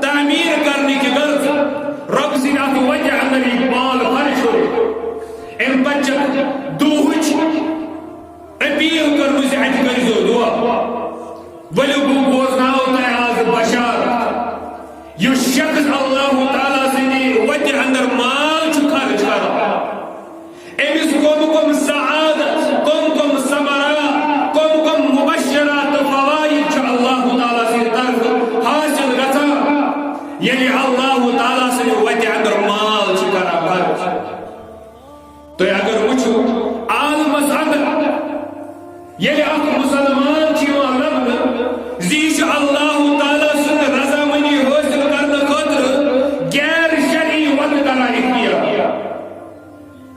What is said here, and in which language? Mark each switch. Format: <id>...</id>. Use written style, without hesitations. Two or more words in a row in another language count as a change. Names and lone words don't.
<ks>تعمیٖر کرنٕکۍ غرض رۄب سٕنٛدِ اتھ وجہ اندر یہِ مال خرچ ہوٚو امہِ پتہٕ چھِ دُہٕچ اپیل کٔرمٕژ اتہِ کٔرۍزیو دعا ؤلِو بہٕ بوزناوو تۄہہِ آز بشارت یُس شخص اللہ تعالیٰ سٕنٛدِ وتہِ اندر مال چھُ خرچ کران أمس کم سعادت کم ثمرات کم مبشرات فوائد چھ اللہ تعالیٰ سٕنٛدِ طرفہٕ حاصل گژھان ییٚلہِ اللہ تعالیٰ سٕنٛدِ وتہِ اندر مال چھ کران خرچ تُہۍ اگر وٕچھو عالمس اندر ییٚلہِ اکھ مسلمان چھ یِوان لبنہٕ زِ یہِ چھُ اللہ تعالیٰ سٕنٛز رضامندی حٲصل کرنہٕ خٲطرٕ غیر شرعی وتہٕ کران اختیار</ks>